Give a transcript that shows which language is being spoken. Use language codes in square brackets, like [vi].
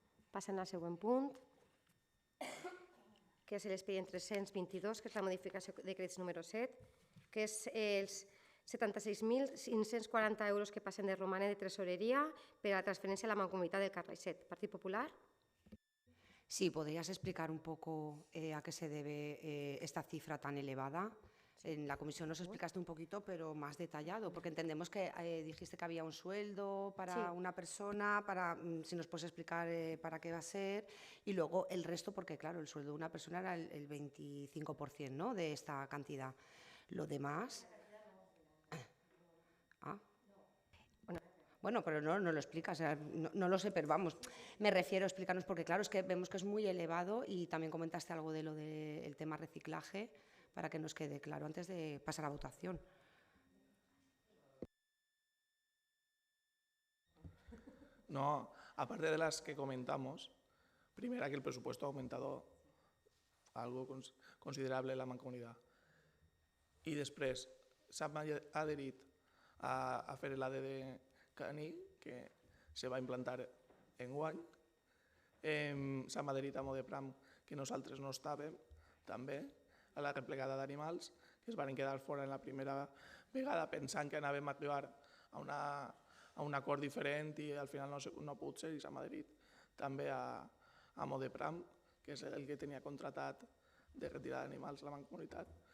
[ca] Passem al següent punt, que és l'expedient 322, que és la modificació de crèdits número 7, que és els 76.540 euros que passen de romanen de tresoreria per a la transferència a la Mancomunitat del Carraixet. Partit Popular. [es] Sí, ¿podrías explicar un poco a qué se debe esta cifra tan elevada? En la comisión nos explicaste un poquito, pero más detallado, porque entendemos que dijiste que había un sueldo para una persona, si nos puedes explicar para qué va a ser, y luego el resto, porque claro, el sueldo de una persona era el 25%, ¿no?, de esta cantidad. Lo demás... Bueno, pero no lo explicas, no lo sé, pero vamos, me refiero a explicarnos, porque claro, es que vemos que es muy elevado y también comentaste algo de lo del tema reciclaje, para que nos quede claro antes de pasar a votación. No, aparte de las que comentamos, primera que el presupuesto ha aumentado algo considerable en la Mancomunitat. [ca] I després s'ha adherit a fer l'ADD caní, que se va implantar enguany. S'ha adherit a Modepram, que nosaltres no estàvem, també, a la replegada d'animals, que es van quedar fora en la primera vegada pensant que anàvem a arribar a un acord diferent i al final no pot ser, i s'ha adherit també a Modepram, que és el que tenia contratat de retirada d'animals a la Mancomunitat.